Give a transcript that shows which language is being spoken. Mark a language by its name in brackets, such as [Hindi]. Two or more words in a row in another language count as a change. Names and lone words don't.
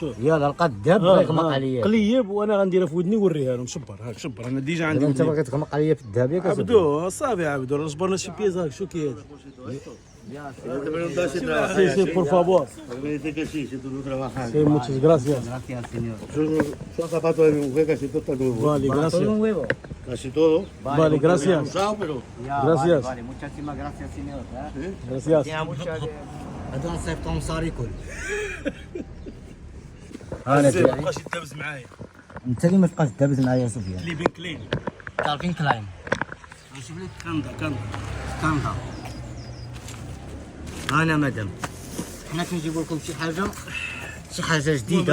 [Arabic] يلا لقى الذهب بغا يغمق عليا قليب وانا غنديرها في ودني ونوريها لهم. شبر هاك شبر انا ديجا عندي انت ودني. باغي تغمق عليا في الذهب ياك عبدو صافي عبدو راه جبرنا شي بيز هاك شو كي هذا. [Spanish] Sí, por favor. Sí, muchas gracias. Son zapatos de mi mujer, casi todo está nuevo. Vale, gracias. Casi todo. Vale, gracias. Usado, pero. Gracias. Vale, muchísimas gracias señor. Gracias. [Arabic] هذا نصيفطهم صار ياكل. زين ما بقاش يدابز معايا. انت اللي ما تبقاش تدابز معايا سفيان. كليبين كلين. كالفين كلاين. شوف لك كندا. انا مدام حنا كنجيبوا لكم شي حاجه جديده.